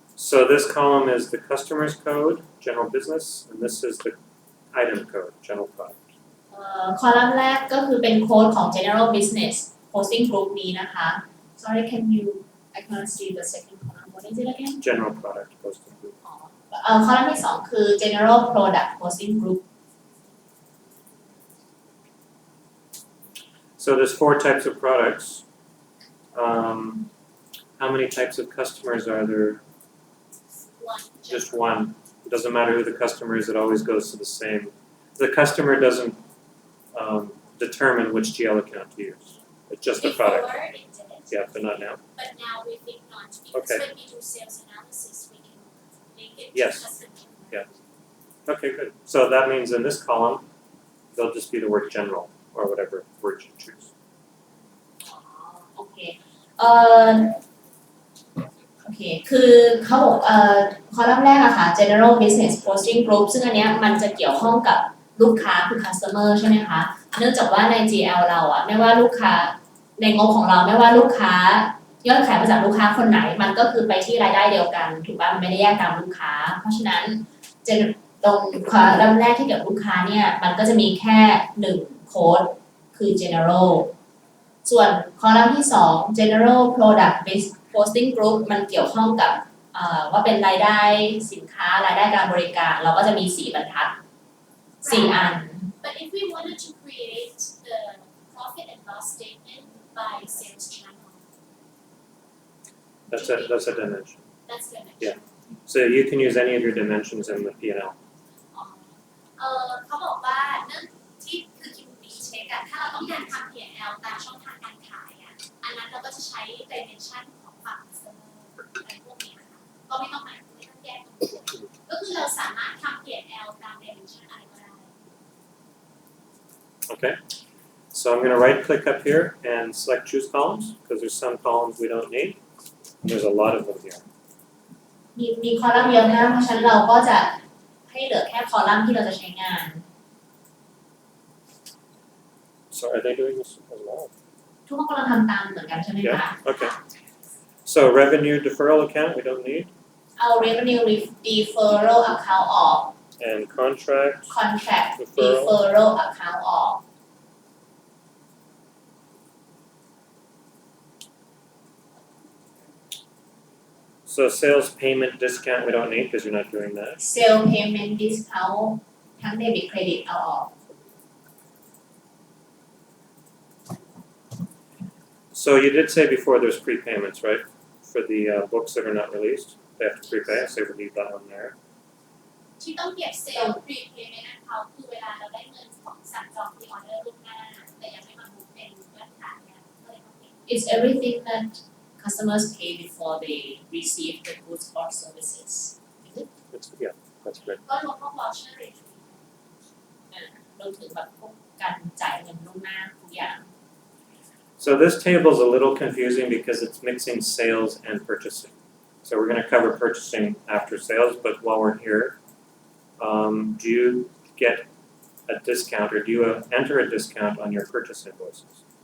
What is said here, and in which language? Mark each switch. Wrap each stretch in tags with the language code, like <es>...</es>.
<en>So this column is the customer's code, general business, and this is the item code, general product.</en> <th>คอลัมน์แรกก็คือเป็นโค้ดของ general business posting group นี้นะคะ</th> <en>sorry can you I can't see the second column what is it again General product posting group.</en> <th>คอลัมน์ที่2คือ general product posting group</th> <en>So there's 4 types of products. how many types of customers are there? one Just one. It doesn't matter who the customer is, it always goes to the same. The customer doesn't determine which GL account to use. It's just a product. Before it didn't, Yeah, but not now. but now we think not because Okay. when we do sales analysis, we can link it Yes. to customer. Yeah. Okay, good. So that means in this column, there'll just be the word general or whatever word you choose.</en> <th>โอเคโอเคคือเขาบอกคอลัมน์แรกอะค่ะ general business posting group ซึ่งอันเนี้ยมันจะเกี่ยวข้องกับลูกค้าคือ customer ใช่ไหมคะเนื่องจากว่าใน GL เราอะไม่ว่าลูกค้าในงบของเราไม่ว่าลูกค้ายอดขายมาจากลูกค้าคนไหนมันก็คือไปที่รายได้เดียวกันถูกป่ะมันไม่ได้แยกตามลูกค้าเพราะฉะนั้น ตรงคอลัมน์แรกที่เกี่ยวกับลูกค้าเนี่ยมันก็จะมีแค่1โค้ดคือ general ส่วนคอลัมน์ที่2 general product posting group มันเกี่ยวข้องกับว่าเป็นรายได้สินค้ารายได้การบริการเราก็จะมี4บรรทัด4อัน</th> <en>But if we wanted to create the profit and loss statement by sales channel, That's a dimension. that's the next. Yeah. So you can use any of your dimensions in the P&L.</en> <th>เขาบอกว่าเนื่องที่คือคิวบีเช็คอะถ้าเราต้องการทำ P&L ตามช่องทางการขายอะอันนั้นเราก็จะใช้ dimension ของฝั่ง customer อะไรพวกนี้นะคะก็ไม่ต้องแยกก็คือเราสามารถทำ P&L ตาม dimension อะไรก็ได้</th> <en>Okay. So I'm going to right click up here and select choose columns because there's some columns we don't need. And there's a lot of them here.</en> <th>มีคอลัมน์เยอะมากเพราะฉะนั้นเราก็จะให้เหลือแค่คอลัมน์ที่เราจะใช้งาน</th> <en>So are they doing this as well?</en> <th>ทุกคนกำลังทำตามเหมือนกันใช่ไหมคะ</th> <en>Yeah. Okay. So revenue deferral account we don't need,</en> <th>เอา revenue deferral account ออก</th> <en>and contract contract Deferral</en> <th>deferral account ออก</th> <en>So sales payment discount we don't need because you're not doing that.</en> <th>sale payment discount ทั้ง debit credit เอาออก</th> <en>So you did say before there's prepayments, right? For the books that are not released, they have to prepay. So we'll leave that one there.</en> <th>ที่ต้องเก็บเซลล์ prepayment account คือเวลาเราได้เงินของสั่งจองที่ออเดอร์ล่วงหน้าแต่ยังไม่มาบุ๊กเป็นยอดขายเนี่ยก็เลยต้องเก็บ</th> <en>It's everything that customers pay before they receive the goods or services. Yeah, that's good.</en> <th>ก็รวมพวก voucher rate รวมถึงแบบพวกการจ่ายเงินล่วงหน้าทุกอย่าง</th> <en>So this table is a little confusing because it's mixing sales and purchasing. So we're going to cover purchasing after sales, but while we're here, do you get a discount or do you enter a discount on your purchase invoices?</en>